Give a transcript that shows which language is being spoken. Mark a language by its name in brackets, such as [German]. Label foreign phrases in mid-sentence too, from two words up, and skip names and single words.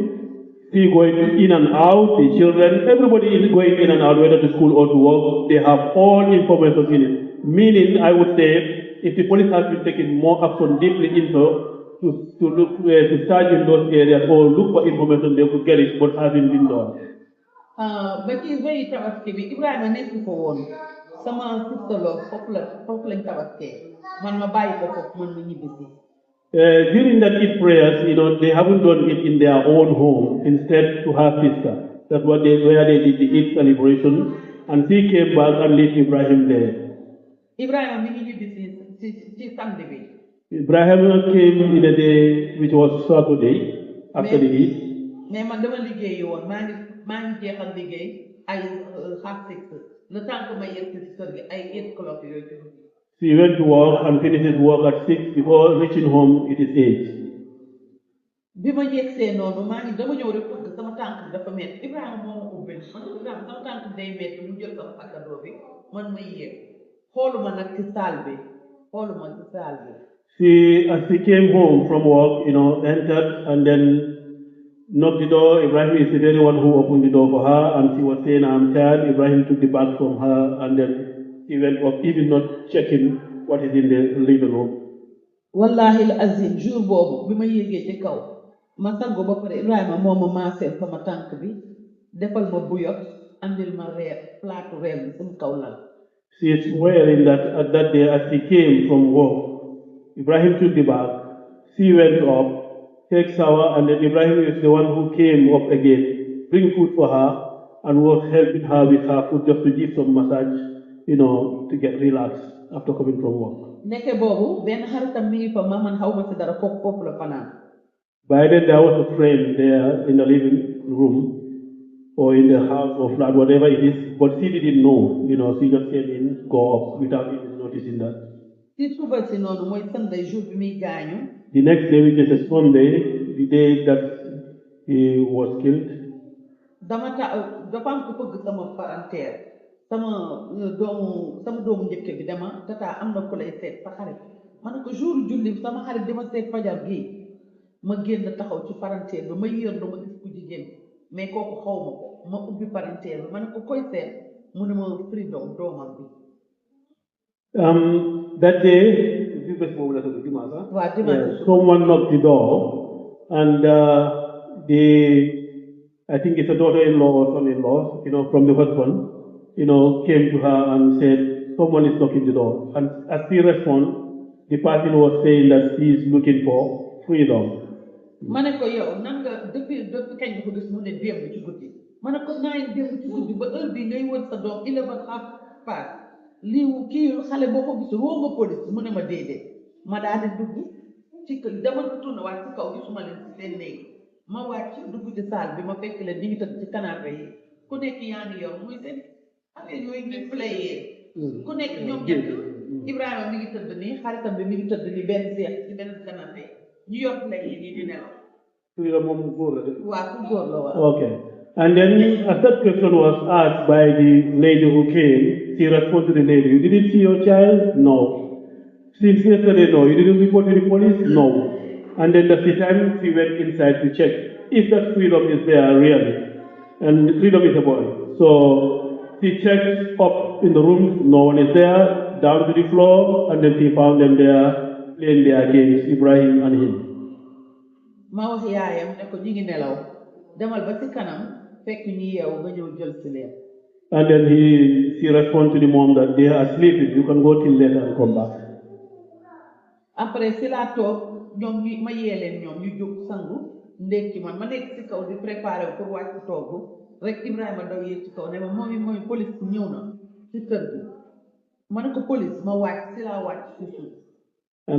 [English] See going in and out, the children, everybody is going in and out, whether to school or to work. They have all information in it. Meaning, I would say, if the police has been taking more action deeply into to look to search in those areas or look for information, they could get it, but hasn't been done. [Wolof] ba ci veille tabaski bi Ibrahima nekk ko woon sama sistaloo foofu lañ tabaskee man ma bàyyi ko foofu man ma ñibbisi. [English] During that Eid prayers, they haven't done it in their own home, instead to her sister. That's where they did the Eid celebration, and she came back and left Ibrahim there. [Wolof] Ibrahima mi ngi ñibbisi ci samedi bi. [English] Ibrahim came in a day which was Saturday, after the Eid. [Wolof] Mais man dama liggéeyi woon maa ngi jeexal liggéey ay half 6 [French] le temps que [Wolof] ma yegg ci kër gi ay 8 o'clock yooyu. [English] He went to work and finished his work at 6. Before reaching home, it is 8. [Wolof] bi ma yegsee noonu dama ñëw rek fëgg sama tànk dafa metti Ibrahima moo ma ubbil man Ibrahima sama tànk day metti mu jël sama sakkadoo bi man ma yéeg xooluma nag ci saal bi. [English] As she came home from work, entered and then knocked the door. Ibrahim is the very one who opened the door for her, and she was saying, "I'm tired." Ibrahim took the bag from her, and then he went off, even not checking what is in the living room. [Arabic] Wallahi al-azim, [Wolof] jour boobu bi ma yéegee ci kaw ma sangu ba pare Ibrahima moo ma maaseel sama tànk bi defal ma buyot andil ma plaatu reer bi sama kaw lal. [English] She is swearing that at that day, as she came from work, Ibrahim took the bag, she went up, take shower, and then Ibrahim is the one who came up again, bring food for her, and was helping her with her food just to give some massage, to get relaxed after coming from work. [Wolof] Nekke boobu benn xaritam mi ngi fa man xaw ma si dara foofu la fanaan. [English] By then there was a friend there in the living room or in the house or flat, whatever it is, but she didn't know. She just came in, go up without even noticing that. [Wolof] ci suba si noonu mooy Sunday jour bi muy gaañu. [English] The next day, which is a Sunday, the day that he was killed. [Wolof] dafa am ku bëgg sama parenteer sama doomu njëkk bi dama tata am na ku lay seet sa xarit ma ne ko jour julli sama xarit dama seet fajar gi ma génn taxaw ci parenteer bi ma yërndu ma gis ku jigéen mais kooku xaw ma ko ma ubbi parenteer bi ma ne ko koy seet mu ne ma Freedom doomam bi. [English] That day, someone knocked the door, and I think it's a daughter-in-law or son-in-law, from the husband, came to her and said, "Someone is knocking the door." And as she responded, the person was saying that she is looking for freedom. [Wolof] ma ne ko yow nan nga depuis kañ nga ko gis mu ne démb ci guddi ma ne ko naa démb ci guddi ba heure bii ngay wër sa doom 11:30 lii kii xale boo ko gisul woo nga police mu ne ma déedéet ma daal di dugg ci kër dama tourné waat ci kaw gisuma leen ci seen néeg ma wàcc dugg ci salle bi ma fekk leen ñu ngi tëdd ci canapé yi ku nekk yaa ngi yor muy seen affaire yooyu ngi playé ku nekk ñoom ñett Ibrahima mi ngi tëdd nii xaritam bi mi ngi tëdd nii benn seex ci benn canapé ñu yor play yi nii di nelaw. [English] Okay. And then, as that question was asked by the lady who came, she responded to the lady, "You didn't see your child? No. Since yesterday, no. You didn't report to the police? No." And then that's the time she went inside to check if that Freedom is there really. And Freedom is a boy. So she checked up in the rooms, no one is there, down to the floor, and then she found them there, playing their games, Ibrahim and him. [Wolof] ma wax yaayam ne ko ñu ngi nelaw demal ba ci kanam fekk ñu yeewu nga ñëw jël si leen. [English] And then she responded to the mom that they are sleeping, you can go till later and come back. [Wolof] Après si laa toog ñoom ma yee leen ñoom ñu jóg sangu ndekki man ma nekk ci kaw di préparé pour wàcc togg rek Ibrahima daw yéeg ci kaw ne ma mooy police ñëw na ci kër gi ma ne ko police ma wàcc si laa wàcc ci suuf.